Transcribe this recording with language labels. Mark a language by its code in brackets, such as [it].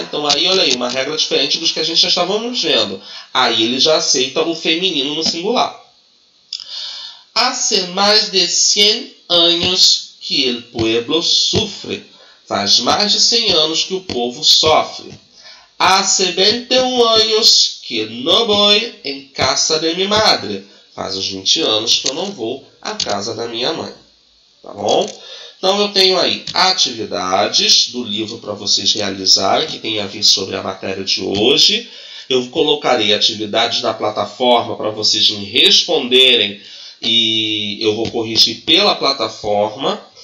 [pt] Então aí, olha aí, uma regra diferente dos que a gente já estávamos vendo. Aí ele já aceita o feminino no singular. [es] Hace mais de 100 anos que el pueblo sufre. [pt] Faz mais de 100 anos que o povo sofre. [es] Hace 21 anos que no voy en casa de mi madre. [pt] Faz uns 20 anos que eu não vou à casa da minha mãe. Tá bom? Então eu tenho aí atividades do livro para vocês realizarem, que tem a ver sobre a matéria de hoje. Eu colocarei atividades na plataforma para vocês me responderem e eu vou corrigir pela plataforma.